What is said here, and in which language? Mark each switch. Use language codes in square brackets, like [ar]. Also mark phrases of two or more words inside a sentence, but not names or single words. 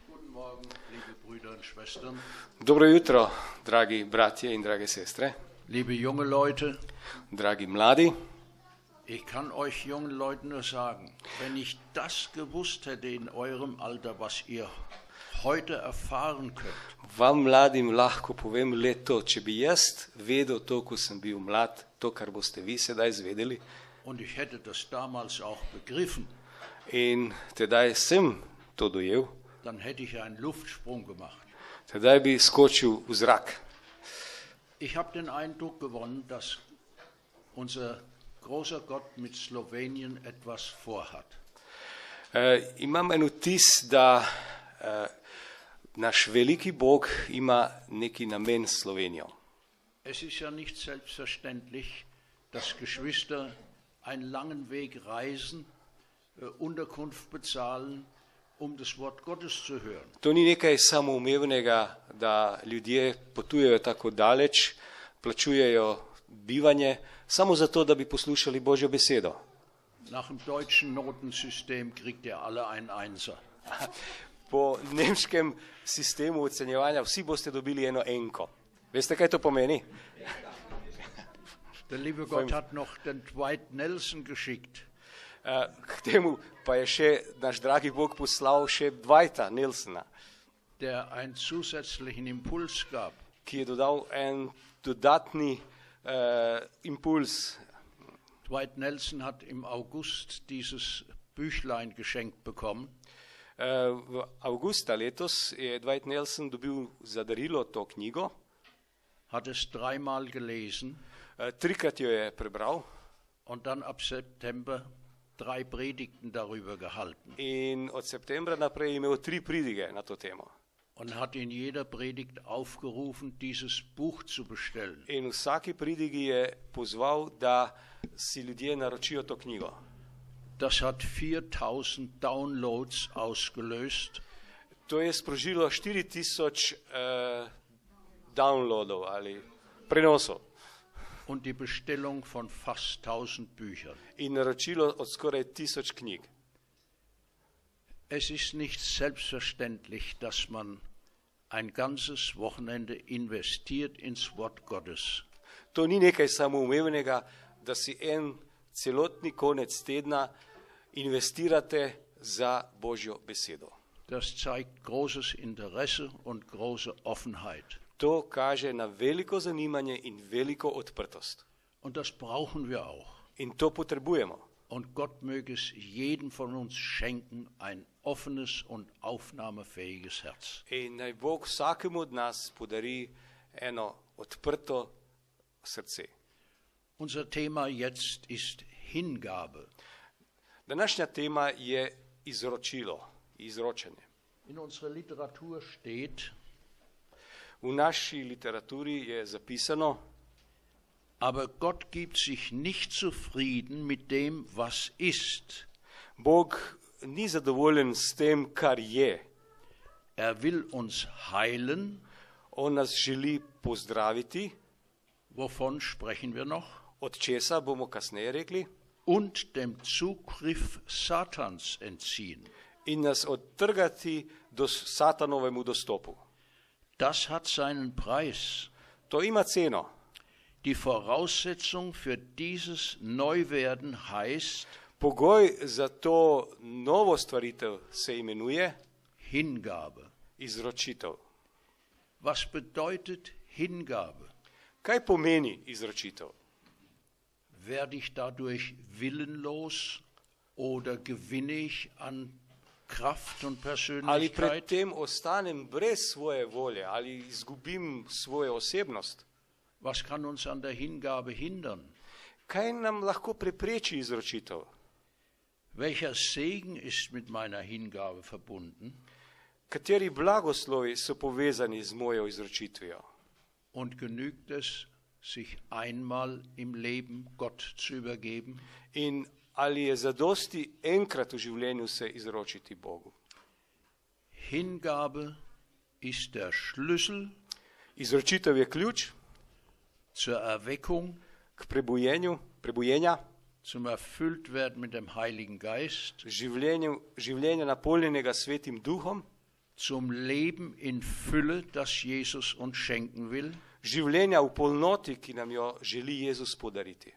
[de] Morgen, liebe Brüder und Schwestern. [sl] Dobro jutro, dragi bratje in drage sestre, [de] Liebe junge Leute, [sl] dragi mladi. [de] ich kann euch jungen Leuten nur sagen, wenn ich das gewusst hätte in eurem Alter, was ihr heute erfahren könnt, [sl] Vam mladim lahko povem le to, če bi jaz vedel to, ko sem bil mlad, to, kar boste vi sedaj izvedeli, [de] und ich hätte das damals auch begriffen, [sl] in tedaj sem to dojel, [de] dann hätte ich einen Luftsprung gemacht. [sl] tedaj bi skočil v zrak. [de] Ich habe den Eindruck gewonnen, dass unser großer Gott mit Slowenien etwas vorhat. [sl] Imam en vtis, da naš veliki Bog ima neki namen s Slovenijo. [de] Es ist ja nicht selbstverständlich, dass Geschwister einen langen Weg reisen, Unterkunft bezahlen, um das Wort Gottes zu hören. [sl] To ni nekaj samoumevnega, da ljudje potujejo tako daleč, plačujejo bivanje, samo zato, da bi poslušali Božjo besedo. [de] Nach dem deutschen Notensystem kriegt ihr alle einen Einser. [sl] Po nemškem sistemu ocenjevanja vsi boste dobili eno enko. Veste, kaj to pomeni? [de] Der liebe Gott hat noch den Dwight Nelson geschickt. [sl] K temu pa je še naš dragi Bog poslal še Dwighta Nelsona, [de] Der einen zusätzlichen Impuls gab. [sl] ki je dodal en dodatni impuls. [de] Dwight Nelson hat im August dieses Büchlein geschenkt bekommen. [sl] V avgusta letos je Dwight Nelson dobil za darilo to knjigo, [de] Hat es dreimal gelesen [sl] trikrat jo je prebral [de] und dann ab September 3 Predigten darüber gehalten [sl] in od septembra naprej je imel 3 pridige na to temo. [de] und hat in jeder Predigt aufgerufen, dieses Buch zu bestellen. [sl] In v vsaki pridigi je pozval, da si ljudje naročijo to knjigo. [de] Das hat 4000 Downloads ausgelöst [sl] To je sprožilo 4000 downloadov ali prenosov [de] und die Bestellung von fast 1000 Büchern. [sl] in naročilo od skoraj 1000 knjig. [de] Es ist nicht selbstverständlich, dass man ein ganzes Wochenende investiert ins Wort Gottes. [sl] To ni nekaj samoumevnega, da si en celotni konec tedna investirate za Božjo besedo. [de] Das zeigt großes Interesse und große Offenheit. [sl] To kaže na veliko zanimanje in veliko odprtost. [de] Und das brauchen wir auch. [sl] In to potrebujemo. [de] Und Gott möge es jedem von uns schenken, ein offenes und aufnahmefähiges Herz. [sl] In naj Bog vsakemu od nas podari eno odprto srce. [de] Unser Thema jetzt ist Hingabe. [sl] Današnja tema je izročilo, izročanje. [de] In unserer Literatur steht, [sl] V naši literaturi je zapisano, [de] aber Gott gibt sich nicht zufrieden mit dem, was ist. [sl] Bog ni zadovoljen s tem, kar je. [de] Er will uns heilen. [sl] On nas želi pozdraviti, [de] Wovon sprechen wir noch? [sl] od česa bomo kasneje rekli, [de] Und dem Zugriff Satans entziehen. [sl] in nas odtrgati do satanovemu dostopu. [de] Das hat seinen Preis. [sl] To ima ceno. [de] Die Voraussetzung für dieses Neuwerden heißt [sl] Pogoj za to novo stvaritev se imenuje [de] Hingabe. [sl] izročitev. [de] Was bedeutet Hingabe? [sl] Kaj pomeni izročitev? [de] Werde ich dadurch willenlos oder gewinne ich an Kraft und [sl] Ali pred [de] Persönlichkeit? [sl] tem ostanem brez svoje volje, ali izgubim svojo osebnost? [de] Was kann uns an der Hingabe hindern? [sl] Kaj nam lahko prepreči izročitev? [de] Welcher Segen ist mit meiner Hingabe verbunden? [sl] Kateri blagoslovi so povezani z mojo izročitvijo? [de] Und genügt es, sich einmal im Leben Gott zu übergeben? [sl] In ali je zadosti enkrat v življenju se izročiti Bogu? [de] Hingabe ist der Schlüssel [sl] Izročitev je ključ [de] zur Erweckung, [sl] k prebujenja, [de] zum Erfülltwerden mit dem Heiligen Geist, [sl] življenja napolnjenega Svetim Duhom, [de] zum Leben in Fülle, das Jesus uns schenken will, [sl] življenja v polnoti, ki nam jo želi Jezus podariti,